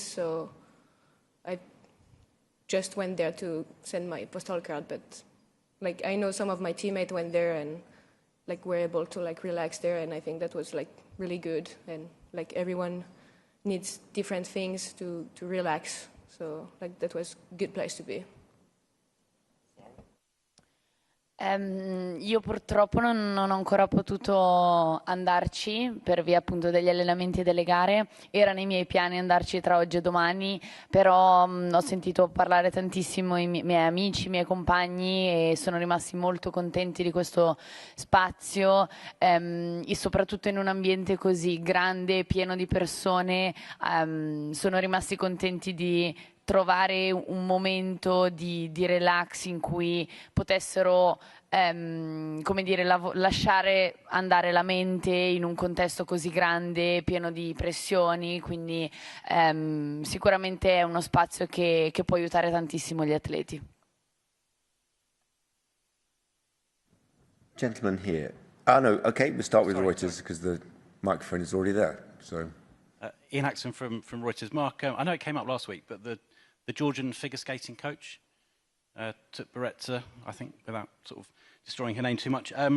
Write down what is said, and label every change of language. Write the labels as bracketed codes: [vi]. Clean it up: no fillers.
[en] So I just went there to send my postal card, but like I know some of my teammates went there and like were able to like relax there, and I think that was like really good. And like everyone needs different things to relax. So like that was a good place to be. [it] Io purtroppo non ho ancora potuto andarci per via appunto degli allenamenti e delle gare. Era nei miei piani andarci tra oggi e domani, però ho sentito parlare tantissimo i miei amici, i miei compagni, e sono rimasti molto contenti di questo spazio, e soprattutto in un ambiente così grande, pieno di persone, sono rimasti contenti di trovare un momento di relax in cui potessero come dire, lasciare andare la mente in un contesto così grande, pieno di pressioni, quindi sicuramente è uno spazio che può aiutare tantissimo gli atleti. [en] Gentleman here. Oh no, okay, we'll start with Reuters because the microphone is already there. So, Ian Axon from Reuters. Mark, I know it came up last week, but the Georgian figure skating coach, Tupbaretsa, I think, without sort of destroying her name too much.